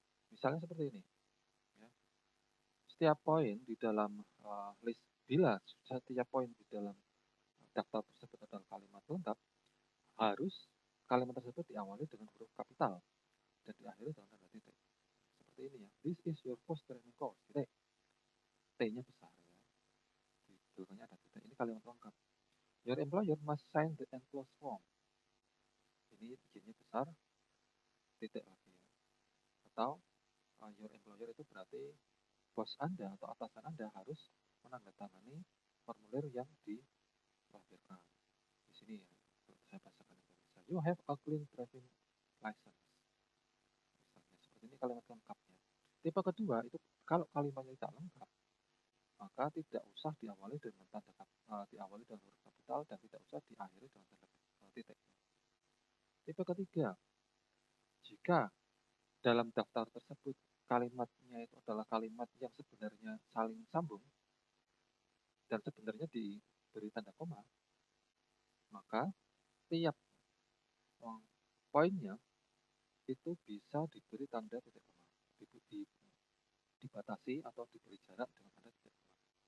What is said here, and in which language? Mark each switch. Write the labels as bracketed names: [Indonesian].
[Indonesian] Misalnya seperti ini. Ya. Setiap poin di dalam list, bila setiap poin di dalam daftar tersebut adalah kalimat lengkap, harus kalimat tersebut diawali dengan huruf kapital dan diakhiri dengan tanda titik. Seperti ini ya. [English] This is your first training course. [Indonesian] Titik. T-nya besar ya. Di belakangnya ada titik. Ini kalimat lengkap. [English] Your employer must sign the enclosed form. [Indonesian] Ini bikinnya besar, titik lagi ya. Atau your employer itu berarti bos Anda atau atasan Anda harus menandatangani formulir yang dilampirkan. Di sini ya, saya bacakan Indonesia. [English] You have a clean driving license. [Indonesian] Misalnya seperti ini kalimat lengkapnya. Tipe kedua itu kalau kalimatnya tidak lengkap, maka tidak usah diawali dengan diawali dengan huruf kapital dan tidak usah diakhiri dengan tanda titik. Tipe ketiga, jika dalam daftar tersebut kalimatnya itu adalah kalimat yang sebenarnya saling sambung dan sebenarnya diberi tanda koma, maka tiap poinnya itu bisa diberi tanda titik koma, dibatasi atau diberi jarak dengan tanda titik koma.